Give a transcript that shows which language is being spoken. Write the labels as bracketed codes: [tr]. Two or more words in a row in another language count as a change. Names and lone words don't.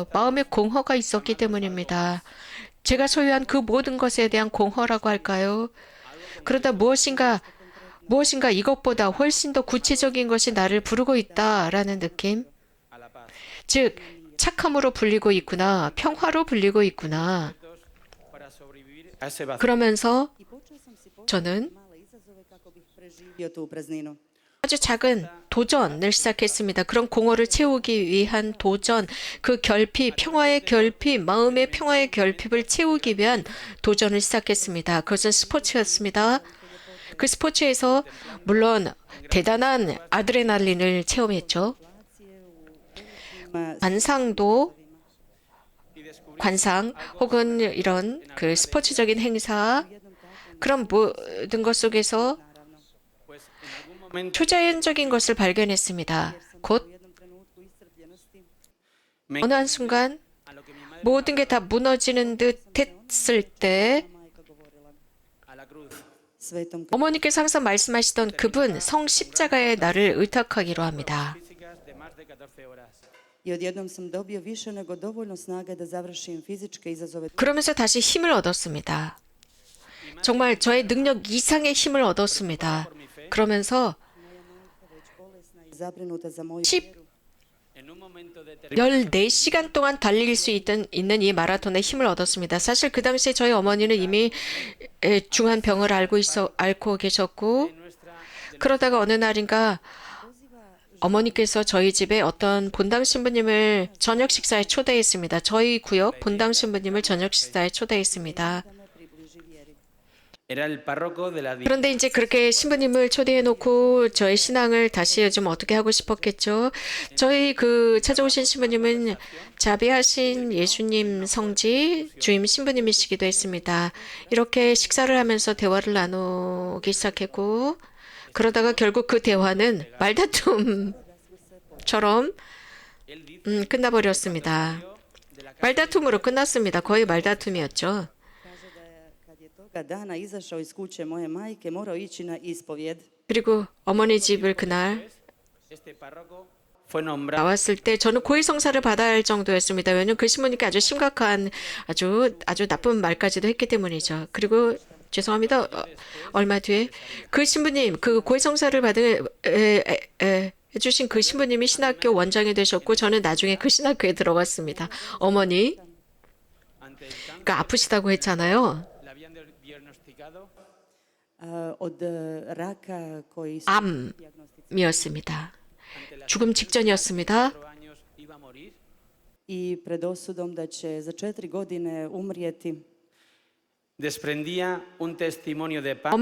[ko] 마음에 공허가 있었기 때문입니다. 제가 소유한 그 모든 것에 대한 공허라고 할까요? 그러다 무엇인가 이것보다 훨씬 더 구체적인 것이 나를 부르고 있다라는 느낌? [es] A la paz. [ko] 즉, 착함으로 불리고 있구나, 평화로 불리고 있구나. [es] Para sobrevivir a ese vacío. [ko] 그러면서 [hr] i počeo sam si [ko] 저는 [hr] male izazove kako bih preživio tu prazninu. [ko] 아주 작은 도전을 시작했습니다. 그런 공허를 채우기 위한 도전, 그 결핍, 평화의 결핍, 마음의 평화의 결핍을 채우기 위한 도전을 시작했습니다. 그것은 스포츠였습니다. 그 스포츠에서 물론 대단한 아드레날린을 체험했죠. 관상 혹은 이런 그 스포츠적인 행사 그런 모든 것 속에서 [es] Pues en algún momento [ko] 초자연적인 것을 발견했습니다. 곧 [hr] U jednom trenutku iscrpljenosti me [ko] 어느 한순간 [es] a lo que mi madre [ko] 모든 게 다 무너지는 듯 했을 때 [hr] majka govorila. [es] a la cruz. [hr] Svetom [ko] 어머니께서 항상 말씀하시던 그분 성십자가에 나를 의탁하기로 합니다. [es] Físicas de más de 14 horas. [hr] I odjednom sam dobio više nego dovoljno snage da završim fizičke izazove [ko] 그러면서 다시 힘을 얻었습니다. 정말 저의 능력 이상의 힘을 얻었습니다. 그러면서 [hr] već bolesna i zabrinuta za moju 10 [es] en un momento determinado [ko] 14시간 동안 달릴 수 있는 이 마라톤에 힘을 얻었습니다. 사실 그 당시에 저희 어머니는 이미 중한 병을 앓고 계셨고, 그러다가 어느 날인가 어머니께서 저희 집에 어떤 본당 신부님을 저녁 식사에 초대했습니다. 저희 구역 본당 신부님을 저녁 식사에 초대했습니다. [es] era el párroco de la [ko] 그런데 이제 그렇게 신부님을 초대해 놓고 저의 신앙을 다시 좀 어떻게 하고 싶었겠죠. 저희 그 찾아오신 신부님은 자비하신 예수님 성지 주임 신부님이시기도 했습니다. 이렇게 식사를 하면서 대화를 나누기 시작했고, 그러다가 결국 그 대화는 말다툼처럼 끝나버렸습니다. 말다툼으로 끝났습니다. 거의 말다툼이었죠. [hr] Kaže da je kad je toga dana izašao iz kuće moje majke, morao ići na ispovjed. [ko] 그리고 어머니 집을 그날 [es] este párroco fue nombrado [ko] 나왔을 때 저는 고해성사를 받아야 할 정도였습니다. 왜냐하면 그 신부님께 아주 심각한 아주 나쁜 말까지도 했기 때문이죠. 그리고 죄송합니다. 얼마 뒤에 그 신부님, 그 고해성사를 해주신 그 신부님이 신학교 원장이 되셨고, 저는 나중에 그 신학교에 들어갔습니다. 어머니, [es] ante el cáncer, [ko] 그러니까 아프시다고 했잖아요. [es] le habían diagnosticado [hr] Od raka koji su [ko] 암이었습니다. 죽음 직전이었습니다. [es] 4 años iba a morir. [hr] i pred osudom da će za 4 godine umrijeti. [es] Desprendía un testimonio de paz